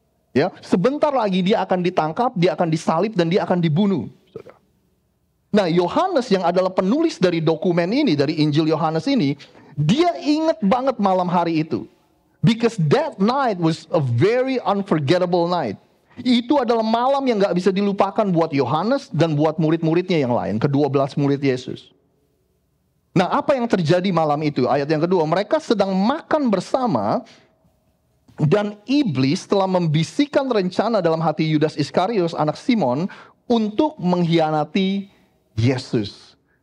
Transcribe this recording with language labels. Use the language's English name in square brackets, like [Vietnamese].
[Indonesian] Ya, sebentar lagi dia akan ditangkap, dia akan disalib dan dia akan dibunuh. Nah, Yohanes yang adalah penulis dari dokumen ini, dari Injil Yohanes ini, dia ingat banget malam hari itu. [English] Because that night was a very unforgettable night. [Indonesian] Itu adalah malam yang gak bisa dilupakan buat Yohanes dan buat murid-muridnya yang lain. Ke-12 murid Yesus. Nah, apa yang terjadi malam itu? Ayat yang kedua, mereka sedang makan bersama dan iblis telah membisikkan rencana dalam hati Yudas Iskariot, anak Simon, untuk mengkhianati Yesus.